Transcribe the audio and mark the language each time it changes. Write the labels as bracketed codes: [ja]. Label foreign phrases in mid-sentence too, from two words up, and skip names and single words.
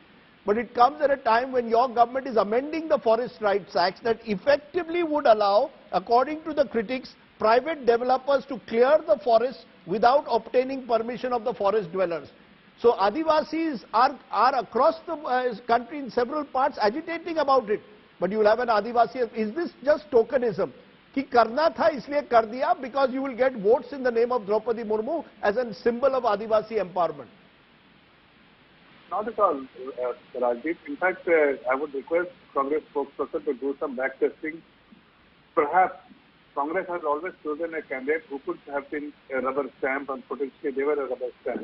[en] But it comes at a time when your government is amending the Forest Rights Act that effectively would allow, according to the critics, private developers to clear the forests without obtaining permission of the forest dwellers. So Adivasis are across the country in several parts agitating about it. But you will have an Adivasi. Is this just tokenism? [hi] की करना था इसलिए कर दिया [en] because you will get votes in the name of Droupadi Murmu as a symbol of Adivasi empowerment? Not at all, Rajdeep. In fact, I would request Congress spokesperson to do some backtesting. Perhaps Congress has always chosen a candidate who could have been a rubber stamp, and potentially they were a rubber stamp.